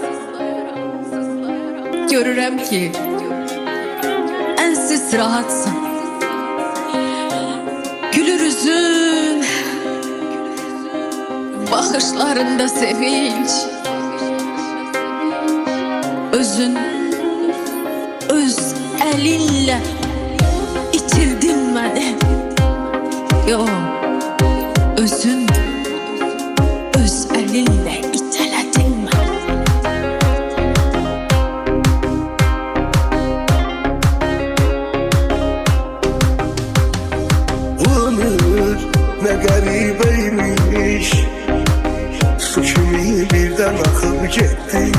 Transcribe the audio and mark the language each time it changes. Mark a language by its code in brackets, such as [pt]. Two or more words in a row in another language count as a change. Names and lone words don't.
[az] Görürəm ki, ensiz rahatsın. Gülür üzün, baxışlarında sevinç. [tr] Özün öz elinle itirdin beni. Yo, özün öz elinle iteledin beni. Ömür ne garibeymiş, su kimi birden akıp gitti.